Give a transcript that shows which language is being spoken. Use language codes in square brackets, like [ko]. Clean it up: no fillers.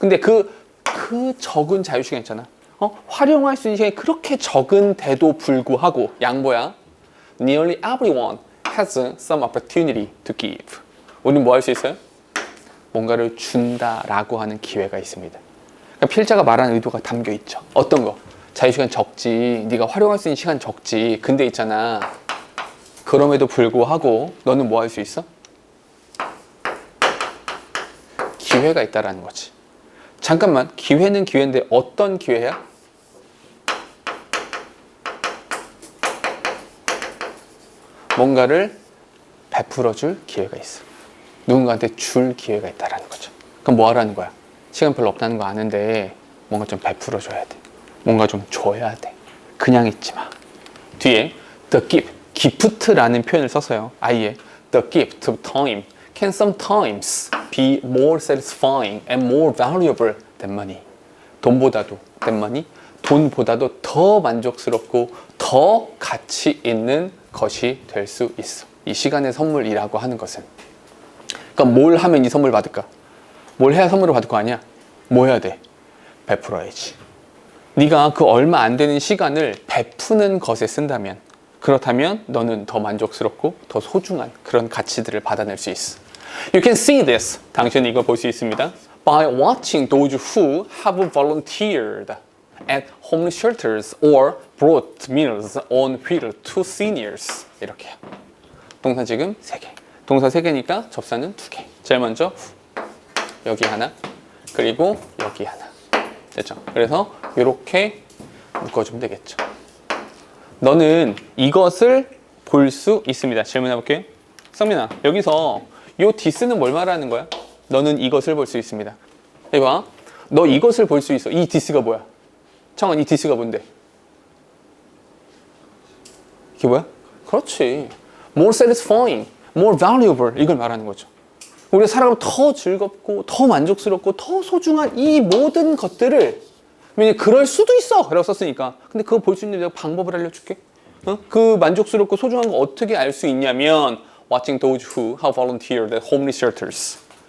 [ko] 근데 그 적은 자유시간 있잖아. 활용할 수 있는 시간이 그렇게 적은데도 불구하고 양보야. [en] Nearly everyone has some opportunity to give. [ko] 우리는 뭐 할 수 있어요? 뭔가를 준다라고 하는 기회가 있습니다. 그러니까 필자가 말하는 의도가 담겨 있죠. 어떤 거? 자유시간 적지. 네가 활용할 수 있는 시간 적지. 근데 있잖아. 그럼에도 불구하고 너는 뭐 할 수 있어? 기회가 있다라는 거지. 잠깐만, 기회는 기회인데 어떤 기회야? 뭔가를 베풀어줄 기회가 있어. 누군가한테 줄 기회가 있다라는 거죠. 그럼 뭐 하라는 거야? 시간 별로 없다는 거 아는데 뭔가 좀 베풀어줘야 돼. 뭔가 좀 줘야 돼. 그냥 있지 마. 뒤에 the gift, gift라는 표현을 썼어요. 아예 [en] the gift of time can sometimes be more satisfying and more valuable than money. [ko] 돈보다도 [en] than money, [ko] 돈보다도 더 만족스럽고 더 가치 있는 것이 될 수 있어. 이 시간의 선물이라고 하는 것은. 그러니까 뭘 하면 이 선물 받을까? 뭘 해야 선물을 받을 거 아니야? 뭐 해야 돼? 베풀어야지. 네가 그 얼마 안 되는 시간을 베푸는 것에 쓴다면, 그렇다면 너는 더 만족스럽고 더 소중한 그런 가치들을 받아낼 수 있어. [en] You can see this. [ko] 당신은 이걸 볼 수 있습니다. [en] By watching those who have volunteered at homeless shelters or brought meals on wheel to seniors. [ko] 이렇게요. 동사 지금 3개. 동사 3개니까 접사는 2개. 제일 먼저 여기 하나, 그리고 여기 하나. 됐죠? 그래서 이렇게 묶어주면 되겠죠. 너는 이것을 볼 수 있습니다. 질문해 볼게요. 성민아, 여기서 요 this는 뭘 말하는 거야? 너는 이것을 볼 수 있습니다. 이봐, 너 이것을 볼 수 있어. 이 this가 뭐야? 창원, 이 this가 뭔데? 이게 뭐야? 그렇지. [en] More satisfying, more valuable 이걸 말하는 거죠. [ko] 우리가 살아가면 더 즐겁고 더 만족스럽고 더 소중한 이 모든 것들을, 왜냐면 그럴 수도 있어 라고 썼으니까. 근데 그거 볼 수 있는 내가 방법을 알려줄게. 그 만족스럽고 소중한 거 어떻게 알 수 있냐면 [en] watching those who have volunteered at homeless shelters.